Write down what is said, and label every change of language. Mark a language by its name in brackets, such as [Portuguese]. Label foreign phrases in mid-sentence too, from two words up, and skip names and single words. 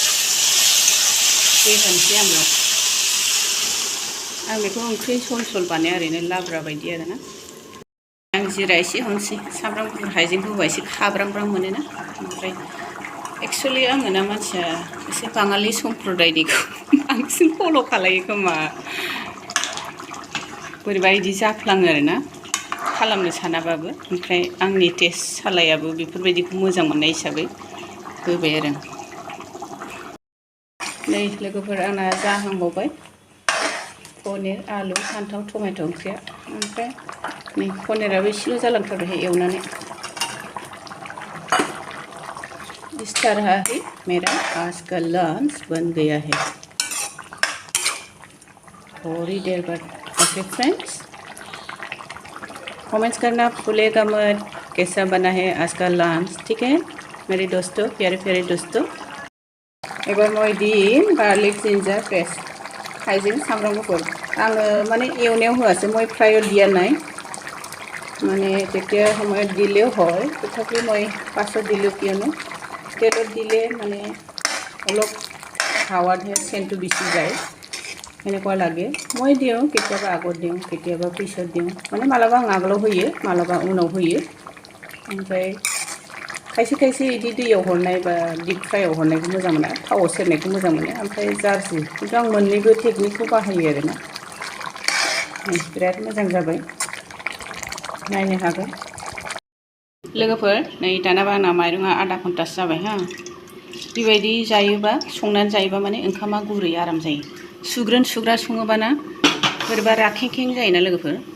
[Bodo] दै होनोसै आं बेयाव आं बेखौ ओंख्रि सल सल बानाया ओरैनो लाब्रा बायदि आरोना आं जिरा एसे हरनोसै सामब्राम गुफुर हाइजेंखौ होबा एसे खाब्रां मोनोना ओमफ्राय एक्सुवेलि आङो ना मानसिया एसे बाङालि सम्प्रदायनिखौ बांसिन फल' खालायो खोमा बोरैबा इदि जाफ्लाङो आरोना खालामनो सानाबाबो ओमफ्राय आंनि टेस्ट सालायाबो बेफोरबायदिखौ मोजां मोननाय हिसाबै होबाय आरो नै लोगोफोर आंना जाहांबावबाय पनिर आलु फान्थाव टमेट' ओंख्रिया ओमफ्राय नै पनिराबो एसेल' जालांथारबाय एवनानै [Hindi] इस तरह ही मेरा आज का लंच बन गया है थोड़ी देर बाद [English] okay friends [Hindi] कमेंट्स करना भूलेगा मत कैसा बना है आज का लंच ठीक है मेरे दोस्तों प्यारे प्यारे दोस्तों [Assamese] এবাৰ মই দিন [English] garlic ginger paste [Bodo] हाइजें सामब्राम गुफुर आङो माने एवनायाव होआसै [Assamese] মই ফ্ৰাই দিয়া নাই মানে তেতিয়া সময়ত দিলেও হয় তথাপি মই পাছত দিলোঁ কিয়নো তেলত দিলে মানে অলপ হাৱাতহে চেণ্টটো বেছি যায় এনেকুৱা লাগে মই দিওঁ কেতিয়াবা আগত দিওঁ কেতিয়াবা পিছত দিওঁ মানে [Bodo] মালাबा आं आगोलाव होयो मालाबा उनाव होयो ओमफ्राय खायसे खायसे इदि दैयाव हरनाय बा डिप फ्राइआव हरनायखौ मोजां मोना थावआव सेरनायखौ मोजां मोनो ओमफ्राय जारसि खिन्थु आं मोननैबो टेकनिकखौ बाहायो आरोना बिराद मोजां जाबाय नायनो हागोन लोगोफोर नै दानाबा आंना माइरङा आधा घन्टासो जाबाय हा बेबायदि जायोबा संनानै जायोबा माने ओंखामा गुरै आराम जायो सुग्रोन सुग्रा सङोबाना बोरैबा राखें जायोना लोगोफोर